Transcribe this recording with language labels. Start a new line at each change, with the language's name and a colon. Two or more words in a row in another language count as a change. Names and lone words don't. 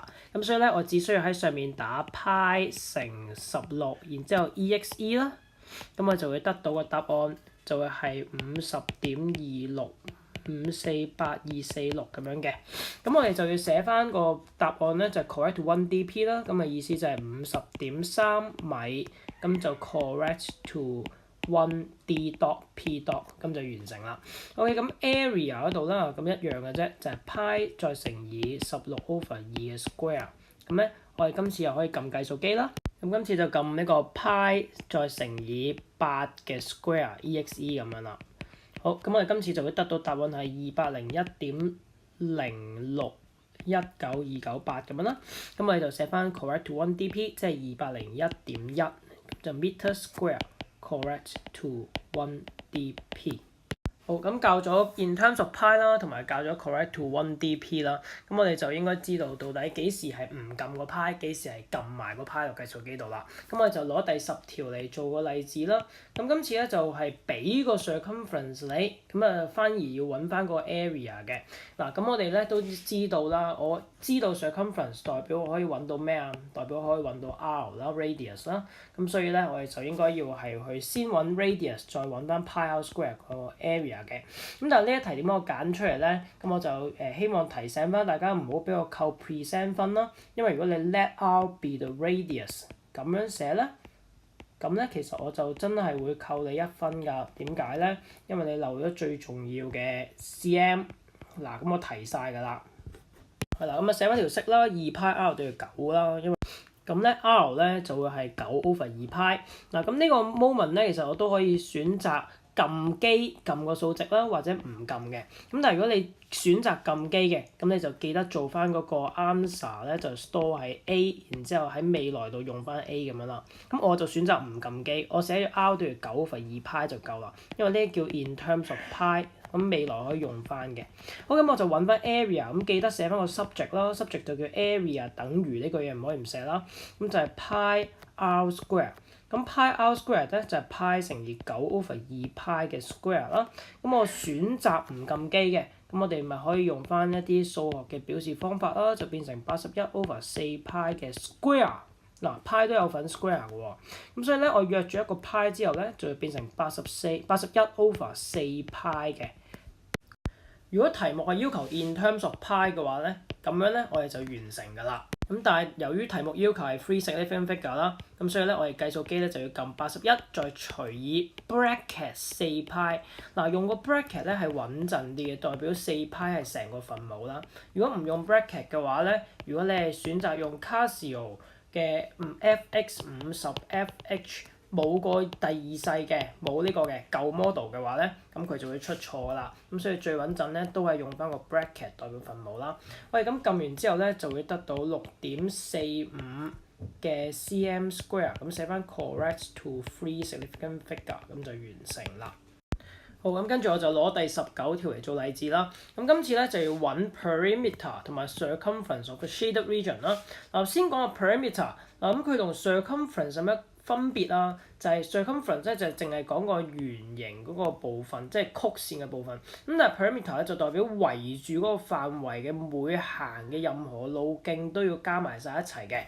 Cantonese: 咁所以咧我只需要喺上面打 pi 乘16，然之後 exe 啦，咁我就會得到個答案就會係 50.26。548,246咁樣嘅，咁我哋就要寫翻個答案咧，就係
English: correct to 1dp
Cantonese: 啦，咁嘅意思就係50.3米，咁就
English: correct to 1d dot p dot，
Cantonese: 咁就完成啦。OK， 咁 area 嗰度啦，咁一樣嘅啫，就係 pi 再乘以16 over 2嘅 square， 咁咧我哋今次又可以撳計數機啦，咁今次就撳呢個 pi 再乘以8嘅
English: square exe
Cantonese: 咁樣啦。好，咁我哋今次就會得到答案係201.0619298咁樣啦。咁我哋就寫翻
English: correct to 1dp，
Cantonese: 即係201.1，就
English: meter square correct to 1dp。
Cantonese: 好，咁教咗
English: in terms of pi
Cantonese: 啦，同埋教咗
English: correct to 1dp
Cantonese: 啦，咁我哋就應該知道到底幾時係唔撳個 pi， 幾時係撳埋個 pi 落計數機度啦。咁我哋就攞第10條嚟做個例子啦。咁今次咧就係俾個 circumference 你，咁啊反而要揾翻個 area 嘅。嗱，咁我哋咧都知道啦，我知道 circumference 代表我可以揾到咩啊？代表可以揾到 r 啦 radius 啦。咁所以咧我哋就應該要係去先揾 radius， 再揾翻
English: pi r square
Cantonese: 個 area。嘅，咁但係呢一題點解我揀出嚟咧？咁我就希望提醒翻大家唔好俾我扣 present 分啦，因為如果你
English: let r be the radius
Cantonese: 咁樣寫咧，咁咧其實我就真係會扣你1分㗎。點解咧？因為你漏咗最重要嘅 cm。嗱，咁我提晒㗎啦。係啦，咁啊寫翻條式啦，2 r 對9啦，因為咁咧 r 咧就會係9 over 2 pi。嗱，咁呢個 moment 咧，其實我都可以選擇撳機撳個數值啦，或者唔撳嘅。咁但係如果你選擇撳機嘅，咁你就記得做翻嗰個 answer 咧，就 store 喺 A， 然之後喺未來度用翻 A 咁樣啦。咁我就選擇唔撳機，我寫咗 R 等於9 over 2 pi 就夠啦。因為呢啲叫
English: in terms of pi，
Cantonese: 咁未來可以用翻嘅。好，咁我就揾翻 area， 咁記得寫翻個 subject 啦 ，subject 就叫 area 等於呢句嘢唔可以唔寫啦。咁就係
English: pi r square。
Cantonese: 咁
English: pi r square
Cantonese: 咧就係 pi 乘以9 over 2 pi 嘅 square 啦。咁我選擇唔撳機嘅，咁我哋咪可以用翻一啲數學嘅表示方法啦，就變成81 over 4 pi 嘅 square。嗱，pi 都有份 square 嘅喎。咁所以咧，我約咗一個 pi 之後咧，就會變成81 over 4 pi 嘅。如果題目係要求
English: in terms of pi
Cantonese: 嘅話咧，咁樣咧我哋就完成㗎啦。咁但係由於題目要求係
English: free significant figure
Cantonese: 啦，咁所以咧我哋計數機咧就要撳81，再除以 bracket 4π。嗱，用個 bracket 咧係穩陣啲嘅，代表4π係成個分母啦。如果唔用 bracket 嘅話咧，如果你係選擇用 Casio 嘅FX50FH 冇個第二世嘅，冇呢個嘅舊 model 嘅話咧，咁佢就會出錯㗎啦。咁所以最穩陣咧都係用翻個 bracket 代表分母啦。喂，咁撳完之後咧就會得到6.45嘅
English: cm square，
Cantonese: 咁寫翻
English: correct to free significant figure，
Cantonese: 咁就完成啦。好，咁跟住我就攞第19條嚟做例子啦。咁今次咧就要揾 perimeter 同埋
English: circumference of the shaded region
Cantonese: 啦。嗱，先講個 perimeter，嗱咁佢同 circumference 有咩分別啊？就係 circumference 咧就係淨係講個圓形嗰個部分，即係曲線嘅部分。咁但係 perimeter 咧就代表圍住嗰個範圍嘅每行嘅任何路徑都要加埋晒一齊嘅。